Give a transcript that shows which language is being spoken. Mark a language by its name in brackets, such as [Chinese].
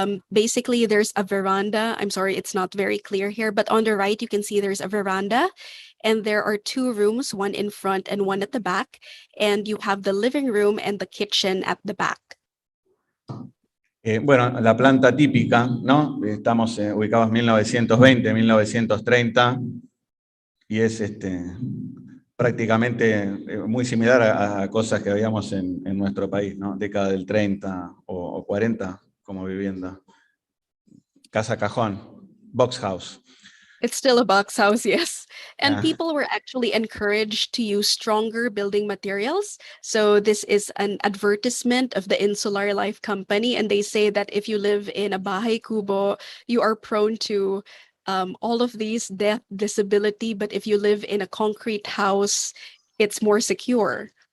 [English] Basically, there's a veranda. I'm sorry, it's not very clear here, but on the right, you can see there's a veranda, and there are 2 rooms, one in front and one at the back, and you have the living room and the kitchen at the back. [Spanish] Bueno, la planta típica, ¿no? Estamos ubicados en 1920, 1930, y es prácticamente muy similar a cosas que veíamos en nuestro país, ¿no? Década del 30 o 40 como vivienda. Casa cajón, [English] box house. It's still a box house, yes. And people were actually encouraged to use stronger building materials. So this is an advertisement of the Insular Life Company, and they say that if you live in a bahay kubo, you are prone to all of these, death, disability, but if you live in a concrete house, it's more secure.